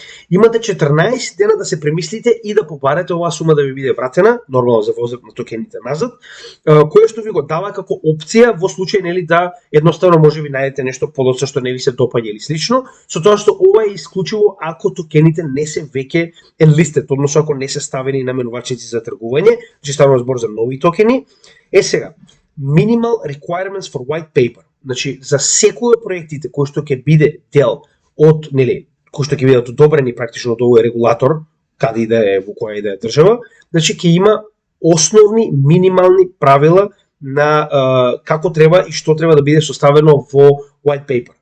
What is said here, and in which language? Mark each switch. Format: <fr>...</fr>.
<mk>Имате 14 дена да се премислите и да побарате оваа сума да ви биде вратена, нормално за возот на токените назад, кој што ви го дава како опција во случај нели да едноставно може ви најдете нешто подоцна што не ви се допаѓа или слично, со тоа што ова е исклучиво ако токените не се веќе enlisted, односно ако не се ставени на менувачници за тргување, че станува збор за нови токени. Сега,</mk> <en>minimal requirements for white paper.</en> <mk>Значи, за секој од проектите кој што ќе биде дел од кои што ќе бидат одобрени практично од овој регулатор, каде и да е, во која и да е држава, значи ќе има основни минимални правила на како треба и што треба да биде составено во white paper.</mk>